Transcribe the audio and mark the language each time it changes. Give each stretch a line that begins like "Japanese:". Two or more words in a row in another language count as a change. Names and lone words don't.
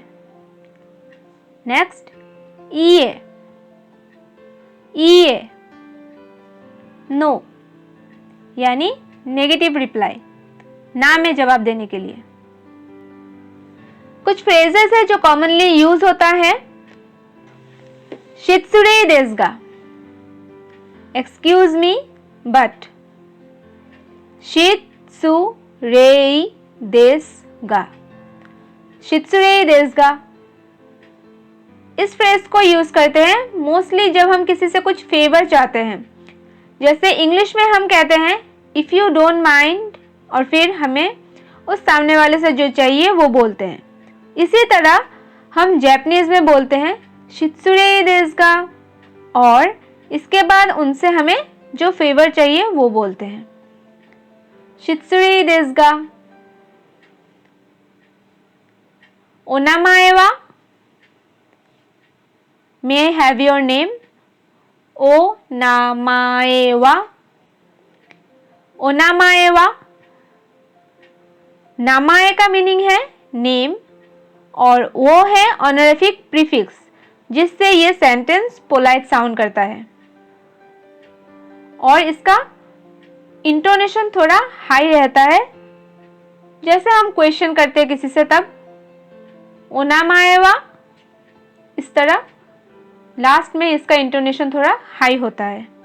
Hindi: नेक्स्ट
Japanese: いいえ、いいえ
Hindi: नो यानी
English: negative reply,
Hindi: ना में जवाब देने के लिए। कुछ फ्रेजेस है जो
English: commonly use
Hindi: होता है।
Japanese: 失礼ですが,
English: excuse me but.
Japanese: 失礼ですが、失礼ですが.
Hindi: इस फ्रेज को यूज करते हैं मोस्टली जब हम किसी से कुछ फेवर चाहते हैं। जैसे इंग्लिश में हम कहते हैं
English: if you don't mind,
Hindi: और फिर हमें उस सामने वाले से जो चाहिए वो बोलते हैं। इसी तरह हम जापानीज में बोलते हैं
Japanese: 失礼ですが,
Hindi: और इसके बाद उनसे हमें जो फेवर चाहिए वो बोलते हैं
Japanese: 失礼ですが. お名前は,
English: may I have your name,
Japanese: お名前は、お名前は.
Hindi: नामाए का मीनिंग है नेम और वो है
English: honorific prefix
Hindi: जिससे ये
English: sentence polite sound
Hindi: करता है, और इसका इंटोनेशन थोड़ा हाई रहता है। जैसे हम क्वेश्चन करते हैं किसी से तब
Japanese: お名前は,
Hindi: इस तरह लास्ट में इसका इंटोनेशन थोड़ा हाई होता है।